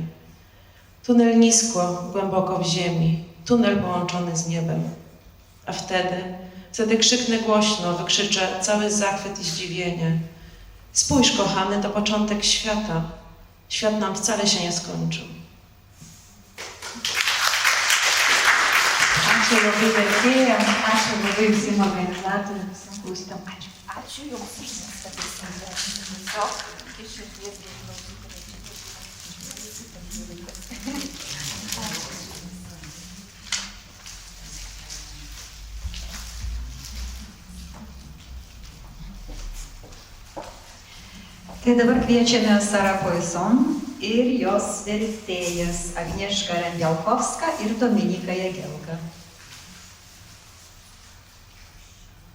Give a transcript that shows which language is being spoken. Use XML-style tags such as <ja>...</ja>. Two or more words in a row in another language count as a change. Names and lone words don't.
<pl>Tunel nisko, głęboko w ziemi, tunel połączony z niebem. A wtedy krzyknę głośno, wykrzyczę cały zachwyt i zdziwienie. Spójrz, kochany, to początek świata. Świat nam wcale się nie skończył.</pl> <lt>Ačiū labai vertėjams, ačiū labai visiems organizatoriams, visiems klausytojams. Ačiū. Ačiū Jums už nuostabiai skambėti. Tiesiog iš širdies Tai dabar kviečiame Sarą Poisson ir jos vertėjas Agnieszka Rembiałkowska ir Dominika Jagielka.</lt>